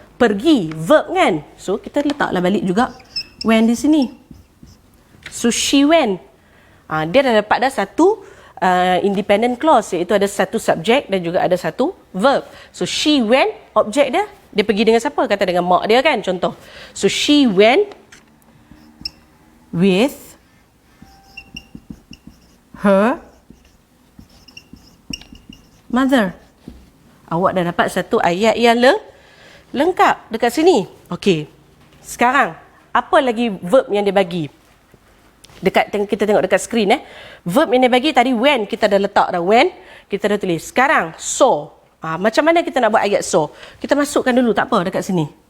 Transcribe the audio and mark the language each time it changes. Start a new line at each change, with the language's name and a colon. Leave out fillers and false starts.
Malay: Pergi, verb kan? So, kita letaklah balik juga when di sini.
English: So, she went.
Malay: Dia dah dapat dah satu independent clause, iaitu ada satu subjek dan juga ada satu verb.
English: So, she went,
Malay: objek dia pergi dengan siapa? Kata dengan mak dia kan, contoh.
English: So, she went with her mother.
Malay: Awak dah dapat satu ayat yang lengkap dekat sini. Okey. Sekarang, apa lagi verb yang dia bagi? Kita tengok dekat skrin Verb yang dia bagi tadi when, kita dah letak dah when, kita dah tulis. Sekarang saw. Macam mana kita nak buat ayat saw? Kita masukkan dulu, tak apa dekat sini.